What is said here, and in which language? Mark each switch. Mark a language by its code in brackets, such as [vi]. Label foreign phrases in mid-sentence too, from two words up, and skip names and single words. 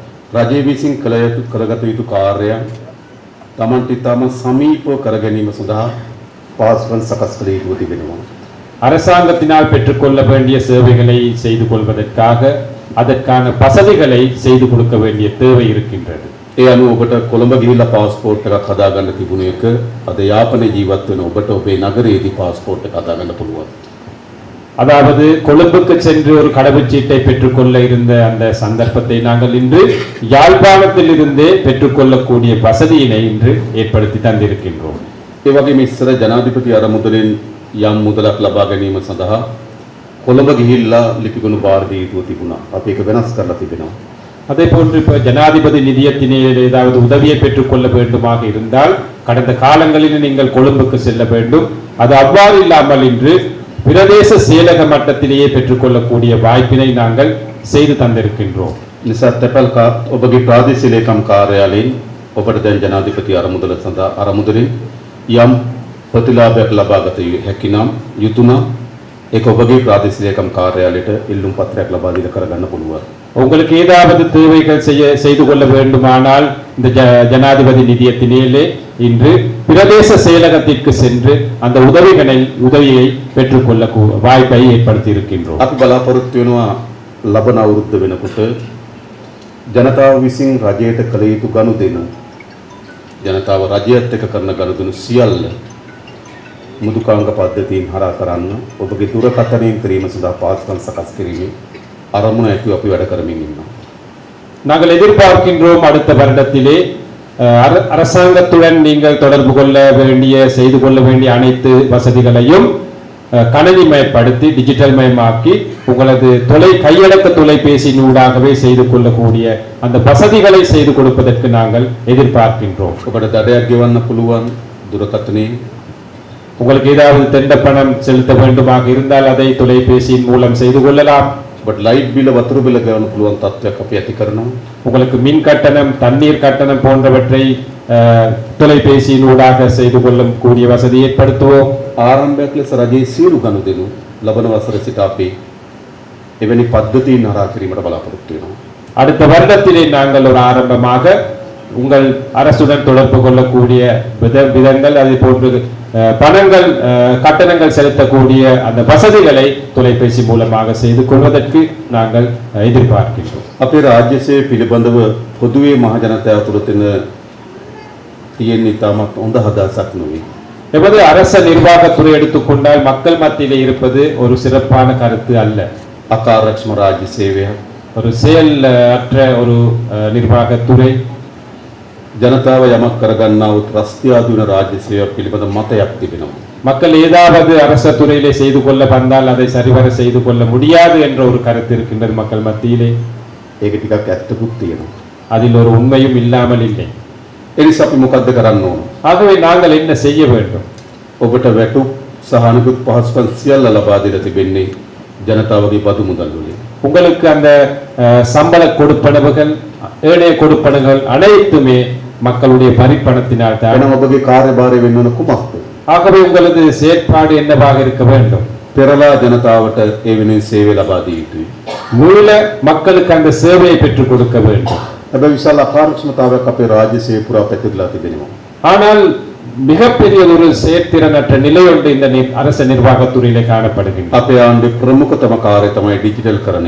[si] රජය විසින් කරගත යුතු කාර්යයන් තමන්ට ඉතාම සමීපව කර ගැනීම සඳහා පහසුකම් සකස් කළ යුතු තිබෙනවා. [ta] அரசாங்கத்தினால் பெற்றுக்கொள்ள வேண்டிய சேவைகளை செய்து கொள்வதற்காக அதற்கான வசதிகளை செய்து கொடுக்க வேண்டிய தேவை இருக்கின்றது. [si] ඒ අනුව ඔබට කොළඹ ගිහිල්ලා පාස්පෝර්ට් එකක් හදාගන්න තිබුණ එක අද යාපනයේ ජීවත් වෙන ඔබට ඔබේ නගරයේදී පාස්පෝර්ට් එක හදාගන්න පුළුවන්. [ta] அதாவது கொழும்புக்கு சென்று ஒரு கடவுச்சீட்டை பெற்றுக்கொள்ள இருந்த அந்த சந்தர்ப்பத்தை நாங்கள் இன்று யாழ்ப்பாணத்தில் இருந்தே பெற்றுக்கொள்ளக்கூடிய வசதியினை இன்று ஏற்படுத்தி தந்திருக்கின்றோம். [si] ඒ වගේම ඉස්සර ජනාධිපති අරමුදලින් යම් මුදලක් ලබා ගැනීම සඳහා කොළඹ ගිහිල්ලා ලිපිගොනු බාර දිය යුතු තිබුණා. අපි ඒක වෙනස් කරලා තිබෙනවා. [ta] அதே போன்று இப்போ ஜனாதிபதி நிதியத்தினால் ஏதாவது உதவியை பெற்றுக்கொள்ள வேண்டுமாக இருந்தால் கடந்த காலங்களில் நீங்கள் கொழும்புக்கு செல்ல வேண்டும். அது அவ்வாறு இல்லாமல் இன்று பிரதேச செயலக மட்டத்திலேயே பெற்றுக்கொள்ளக்கூடிய வாய்ப்பினை நாங்கள் செய்து தந்திருக்கின்றோம். [si] නිසා තැපැල් ඔබගේ ප්‍රාදේශීය ලේකම් කාර්යාලයෙන් ඔබට දැන් ජනාධිපති අරමුදල සඳහා අරමුදලින් යම් ප්‍රතිලාභයක් ලබා ගත හැකි නම් යුතුයනම් ඒක ඔබගේ ප්‍රාදේශීය ලේකම් කාර්යාලයට ඉල්ලුම් පත්‍රයක් ලබා දීලා කරගන්න පුළුවන්. [ta] உங்களுக்கு ஏதாவது தேவைகள் செய்து கொள்ள வேண்டுமானால் இந்த ஜனாதிபதி நிதியத்தினாலே இன்று பிரதேச செயலகத்திற்கு சென்று அந்த உதவியை பெற்றுக்கொள்ள வாய்ப்பை ஏற்படுத்தி இருக்கின்றோம். [si] අපි බලාපොරොත්තු වෙනවා ලබන අවුරුද්ද වෙනකොට ජනතාව විසින් රජයට කළ යුතු ගනුදෙනු ජනතාව රජයත් එක්ක කරන ගනුදෙනු සියල්ල මුදුකාංග පද්ධතීන් හරහා කරන්න ඔබගේ දුරකථනයෙන් කිරීම සඳහා පාස්කම් සකස් කිරීමේ අරමුණ ඇතුව අපි වැඩ කරමින් ඉන්නවා. [ta] நாங்கள் எதிர்பார்க்கின்றோம் அடுத்த வருடத்திலே அரசாங்கத்துடன் நீங்கள் தொடர்பு கொள்ள வேண்டிய செய்து கொள்ள வேண்டிய அனைத்து வசதிகளையும் கணினிமயப்படுத்தி டிஜிட்டல் மயமாக்கி உங்களது கையடக்க தொலைபேசியினூடாகவே செய்து கொள்ளக்கூடிய அந்த வசதிகளை செய்து கொடுப்பதற்கு நாங்கள் எதிர்பார்க்கின்றோம். [si] ඔබට දඩයක් ගෙවන්න පුළුවන් දුරකථනයේ [ta] உங்களுக்கு ஏதாவது தெண்ட பணம் செலுத்த வேண்டுமாக இருந்தால் அதை தொலைபேசியின் மூலம் செய்து கொள்ளலாம். [si] ඔබට ලයිට් බිල වතුර බිල ගෙවන්න පුළුවන් තත්ත්වයක් අපි ඇති කරනවා. [ta] உங்களுக்கு மின் கட்டணம் தண்ணீர் கட்டணம் போன்றவற்றை தொலைபேசியினூடாக செய்து கொள்ளக்கூடிய வசதி ஏற்படுத்துவோம். [si] ආරම්භයක් ලෙස රජයේ සියලු ගනුදෙනු ලබන වසර සිට අපි එවැනි පද්ධතීන් හරහා කිරීමට බලාපොරොත්තු වෙනවා. [ta] அடுத்த வருடத்திலே நாங்கள் ஒரு ஆரம்பமாக உங்கள் அரசுடன் தொடர்பு கொள்ளக்கூடிய விதங்கள் அதே போன்று பணங்கள் கட்டணங்கள் செலுத்தக்கூடிய அந்த வசதிகளை தொலைபேசி மூலமாக செய்து கொள்வதற்கு நாங்கள் எதிர்பார்க்கின்றோம். [si] අපේ රාජ්‍ය සේවය පිළිබඳව පොදුවේ මහ ජනතාව තුළ තියෙන ඉතාමත් හොඳ හදහසක් නෙවෙයි. [ta] எமது அரச நிர்வாகத்துறை எடுத்துக்கொண்டால் மக்கள் மத்தியிலே இருப்பது ஒரு சிறப்பான கருத்து அல்ல. [si] අකාර්යක්ෂම රාජ්‍ය සේවය [ta] ஒரு செயல் அற்ற ஒரு நிர்வாகத்துறை [si] ජනතාව යමක් කරගන්නවුත් රස්තියාදුන රාජ්‍ය සේවය පිළිබඳ මතයක් තිබෙනවා. [ta] மக்கள் ஏதாவது அரச துறையிலே செய்து கொள்ள வந்தால் அதை சரிவர செய்து கொள்ள முடியாது என்ற ஒரு கருத்து இருக்கின்றது மக்கள் மத்தியிலே. [si] ඒක ටිකක් ඇත්තකුත් තියෙනවා. [ta] அதில் ஒரு உண்மையும் இல்லாமல் இல்லை. [si] ඒ නිසා අපි මොකද්ද කරන්න ඕන? [ta] ஆகவே நாங்கள் என்ன செய்ய வேண்டும்? [si] ඔබට වැටුප් සහ අනිකුත් පහසුකම් සියල්ල ලබා දීලා තිබෙන්නේ ජනතාවගේ බදු මුදල් වලින්. [ta] உங்களுக்கு அந்த சம்பள கொடுப்பனவுகள் ஏனைய கொடுப்பனவுகள் அனைத்துமே மக்களுடைய வரிப்பணத்தினால் தான். [si] එහෙනම් ඔබගේ කාර්යභාරය වෙන්න ඕන කුමක්ද? [ta] ஆகவே உங்களது செயற்பாடு என்னவாக இருக்க வேண்டும்? [si] පෙරලා ජනතාවට ඒ වෙනුවෙන් සේවය ලබා දිය යුතුයි. [ta] மீள மக்களுக்கு அந்த சேவையை பெற்றுக் கொடுக்க வேண்டும். [si] හැබැයි විශාල අකාර්යක්ෂමතාවයක් අපේ රාජ්‍ය සේවය පුරා පැතිරලා තිබෙනවා. [ta] ஆனால் மிகப்பெரிய ஒரு செயற்திறனற்ற நிலை ஒன்று இந்த அரச நிர்வாகத்துறையிலே காணப்படுகின்றது. [si] අපේ ආණ්ඩුවේ ප්‍රමුඛතම කාර්යය තමයි ඩිජිටල් කරණය.